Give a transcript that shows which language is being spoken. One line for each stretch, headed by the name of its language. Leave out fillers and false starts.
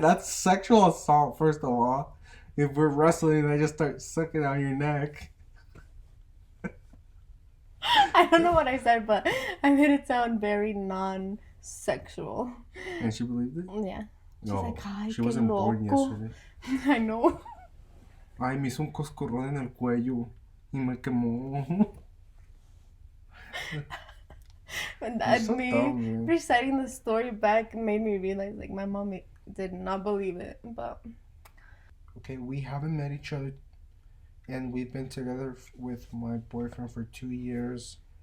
English: That's sexual assault, first of all. If we're wrestling and I just start sucking on your neck. I don't know what I said, but I made it sound very non-sexual. And she believed it? Yeah. She's like, ay, she wasn't born yesterday. I know.
Spanish: Ay, me hizo un coscorrón en el cuello y me quemó.
English: And me reciting the story back made me realize, like, my mom did not believe it. But okay, we haven't met each other, and we've been together with my boyfriend for 2 years.